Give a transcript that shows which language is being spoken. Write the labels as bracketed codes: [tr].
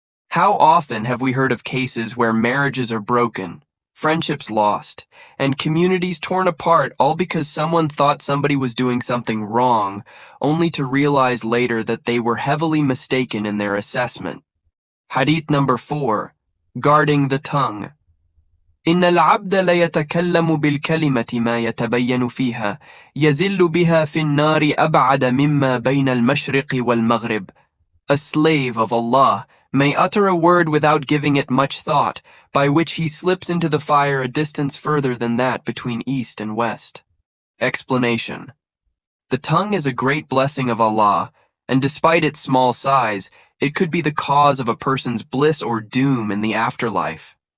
[en] How often have we heard of cases where marriages are broken, friendships lost, and communities torn apart all because someone thought somebody was doing something wrong, only to realize later that they were heavily mistaken in their assessment? Hadith number 4, guarding the tongue. [ar] إن العبد لا يتكلم بالكلمة ما يتبين فيها يزل بها في النار أبعد مما بين المشرق والمغرب. [en] A slave of Allah may utter a word without giving it much thought, by which he slips into the fire a distance further than that between east and west. Explanation. The tongue is a great blessing of Allah, and despite its small size, it could be the cause of a person's bliss or doom in the afterlife.